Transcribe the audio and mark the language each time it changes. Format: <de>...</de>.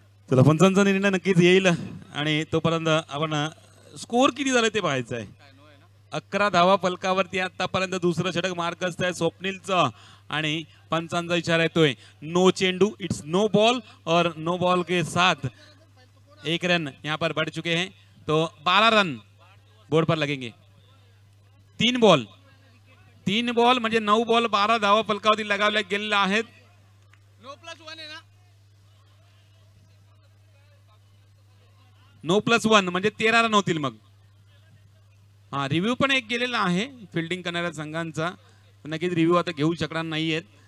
<mr>चला पंचांचा निर्णय नक्कीच येईल आणि तोपर्यंत आपण स्कोर किती झाले ते पाहायचं आहे. 11 धावा फलकावरती आतापर्यंत दुसरं षटक मार्कस आहे स्वप्नीलचं आणि पंचांचा इशारा येतोय नो चेंडू.</mr> <en>it's no ball</en> <hi>और नो बॉल के साथ 1 रन यहाँ पर बढ़ चुके हैं तो 12 रन बोर्ड पर लगेंगे. 3 बॉल</hi> <mr>3 बॉल म्हणजे 9 बॉल 12 धावा फलकावरती लगावल्या गेलेल्या आहेत. 9+1 म्हणजे 13 रन होतील मग. हा रिव्ह्यू पण एक गेलेला आहे फिल्डिंग करणाऱ्या संघांचा, नक्कीच रिव्ह्यू आता घेऊ शकणार नाहीयेत.</mr>